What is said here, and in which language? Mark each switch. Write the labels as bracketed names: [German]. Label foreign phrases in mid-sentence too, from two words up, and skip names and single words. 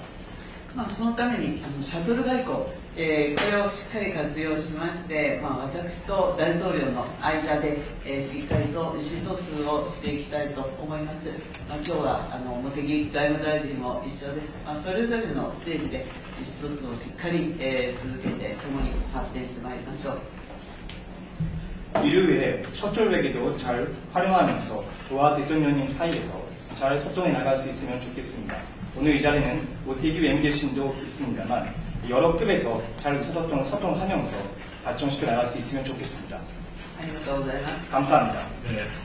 [Japanese] そのためにシャトル外交、これをしっかり活用しまして、私と大統領の間で、しっかりと意思疎通をしていきたいと思います。今日は茂木外務大臣も一緒です。それぞれのステージで意思疎通をしっかり、続けて共に発展してまいりましょう。 [Korean] 이를 위해 셔틀 외교도 잘 활용하면서 저와 대통령님 사이에서 잘 소통해 나갈 수 있으면 좋겠습니다. 오늘 이 자리는 모태기 외무계신도 있습니다만 여러 급에서 잘 소통하면서 발전시켜 나갈 수 있으면 좋겠습니다. [Japanese] ありがとうございます。 [Korean] 감사합니다. 네.